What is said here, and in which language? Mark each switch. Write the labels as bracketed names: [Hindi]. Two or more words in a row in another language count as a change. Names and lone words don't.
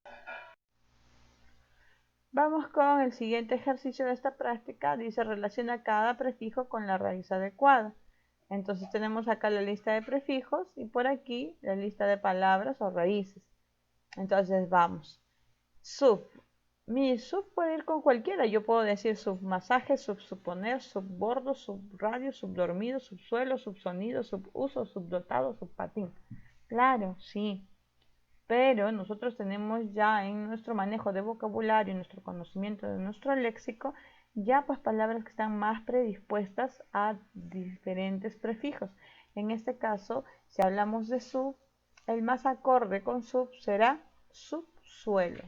[Spanish] Vamos con el siguiente ejercicio de esta práctica. Dice, relaciona cada prefijo con la raíz adecuada. Entonces tenemos acá la lista de prefijos y por aquí la lista de palabras o raíces. Entonces vamos. Sub. Mi sub puede ir con cualquiera. Yo puedo decir submasaje, subsuponer, subbordo, subradio, subdormido, subsuelo, subsonido, subuso, subdotado, subpatín. Claro, sí. Pero nosotros tenemos ya en nuestro manejo de vocabulario, en nuestro conocimiento de nuestro léxico, ya pues palabras que están más predispuestas a diferentes prefijos. En este caso, si hablamos de sub, el más acorde con sub será subsuelo.